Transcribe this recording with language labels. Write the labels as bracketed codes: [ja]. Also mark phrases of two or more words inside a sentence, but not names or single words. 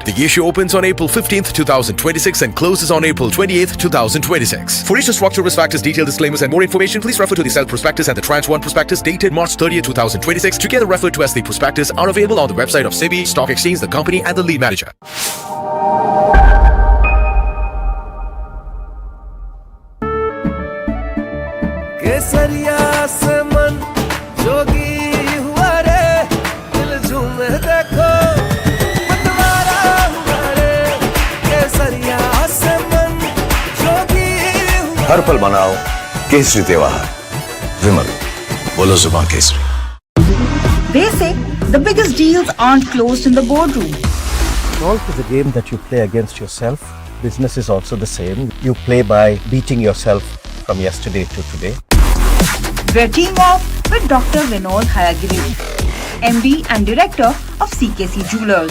[en] The issue opens on April 15th, 2026 and closes on April 28th, 2026. For issue structure, risk factors, detailed disclaimers and more information, please refer to the self-prospectus and the tranche 1 prospectus dated March 30th, 2026, together referred to as the prospectus, are available on the website of SEBI, Stock Exchange, the company and the lead manager. [hi] केसरिया से मन जोगी हुआ रे दिल झूमे देखो मतवारा हुआ रे केसरिया से मन जोगी हुआ हर पल मनाओ केसरी त्योहार विमल बोलो जुबान केसरी. [en] They say the biggest deals aren't closed in the boardroom. Golf is a game that you play against yourself. Business is also the same. You play by beating yourself from yesterday to today. We're teaming off with Dr. Vinod Hayagiri, MD and Director of CKC Jewelers.